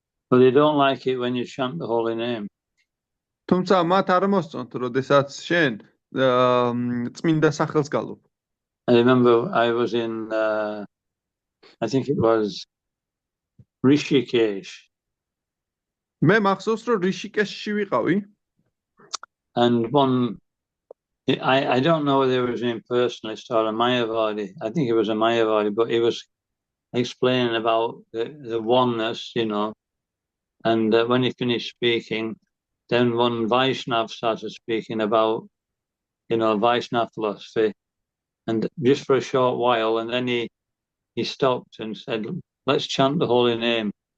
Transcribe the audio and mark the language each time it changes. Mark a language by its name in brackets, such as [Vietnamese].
[English] But they don't like it when you chant the holy name. [Georgian] თუმცა მათ არ მოსწონთ, როდესაც შენ წმინდა სახელს გალობ. [English] I remember I was in, I think it was Rishikesh. [Georgian] მე მახსოვს რომ რიშიკეშში ვიყავი. [English] And I don't know whether it was an impersonalist or a Mayavadi. I think it was a Mayavadi, but he was explaining about the oneness, and when he finished speaking, then one Vaishnav started speaking about, Vaishnav philosophy, and just for a short while, and then he stopped and said, let's chant the holy name.